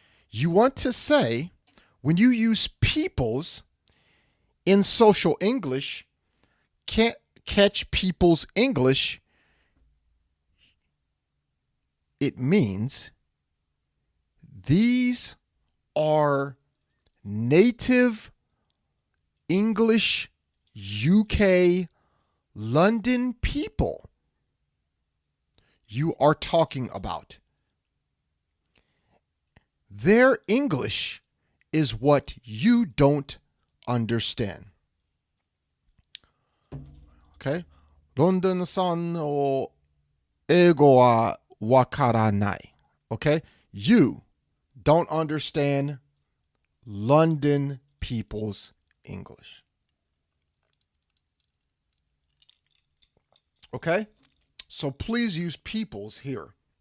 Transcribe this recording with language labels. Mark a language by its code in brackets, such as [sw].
[en] You want to say, when you use people's in Social English, can't catch people's English, it means these are native English UK London people you are talking about. Their English is what you don't understand. Okay? [ja] ロンドンさんの英語はわからない。 [en] Okay? You don't understand London people's English. Okay? So please use people's here.